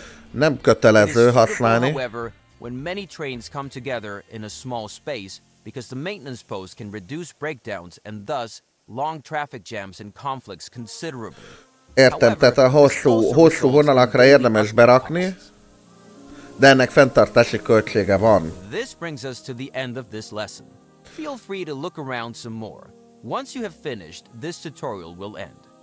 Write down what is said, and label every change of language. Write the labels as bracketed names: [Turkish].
[Hungarian] Nem kötelező használni. [English] When many trains come together in a small space, because the maintenance post can reduce breakdowns and thus long traffic jams and conflicts considerably. [Hungarian] Értem, tehát a hosszú vonalakra érdemes berakni, de ennek fenntartási költsége van. [English] This brings us to the end of this lesson. Feel free to look around some more. Once you have finished, this tutorial will end.